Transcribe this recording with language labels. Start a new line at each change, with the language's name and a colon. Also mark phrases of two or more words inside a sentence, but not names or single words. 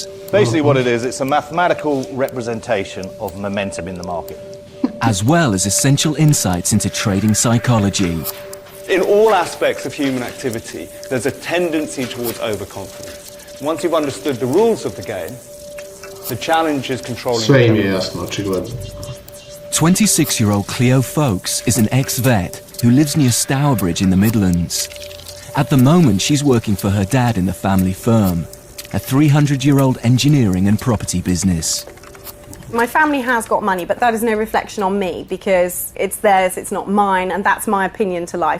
English: Basically what it is, it's a mathematical representation of momentum in the market. As well as essential insights into trading psychology. In all aspects of human activity, there's a tendency towards overconfidence. Once you've understood the rules of the game, the challenge is controlling...
Serbian: Sve im je jasno, očigledno.
English: 26-year-old Cleo Folks is an ex-vet who lives near Stourbridge in the Midlands. At the moment, she's working for her dad in the family firm, a 300-year-old engineering and property business. My family has got money, but that is no reflection on me because it's theirs, it's not mine, and that's my opinion to life.